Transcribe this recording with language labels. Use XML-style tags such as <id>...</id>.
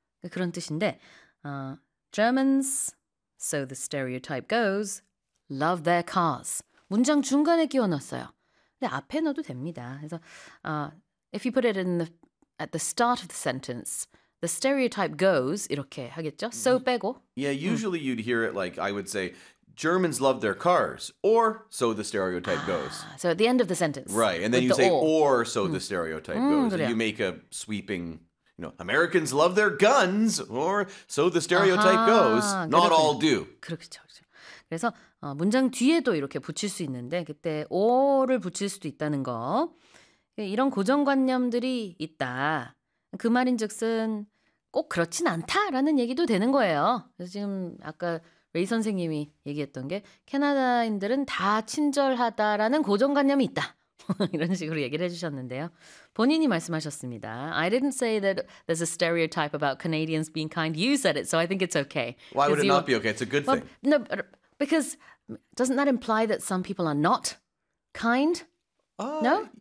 <ko>그런 뜻인데,</ko> <en>Germans, so the stereotype goes, love their cars.</en> <ko>문장 중간에 끼워넣었어요. 근데 앞에 넣어도 됩니다. 그래서,</ko> <en>if you put it at the start of the sentence, the stereotype goes,</en> <ko>이렇게 하겠죠?</ko> <en>So</en> <ko>빼고.</ko> <en>Yeah, usually you'd hear it like, I would say, Germans love their cars, or so the stereotype goes. So at the end of the sentence. Right, and then you say, or so the stereotype goes. And you make a sweeping, you know, Americans love their guns, or so the stereotype goes. Not all do.</en> <ko>그렇죠, 그렇죠. 그래서 문장 뒤에도 이렇게 붙일 수 있는데, 그때 or를 붙일 수도 있다는 거. 이런 고정관념들이 있다. 그 말인즉슨 꼭 그렇진 않다라는 얘기도 되는 거예요. 그래서 지금 아까 레이 선생님이 얘기했던 게 캐나다인들은 다 친절하다라는 고정관념이 있다. 이런 식으로 얘기를 해주셨는데요. 본인이 말씀하셨습니다.</ko> <en>I didn't say that there's a stereotype about Canadians being kind. You said it, so I think it's okay. Why would it not be okay? It's a good thing. No, because doesn't that imply that some people are not kind? No?</en>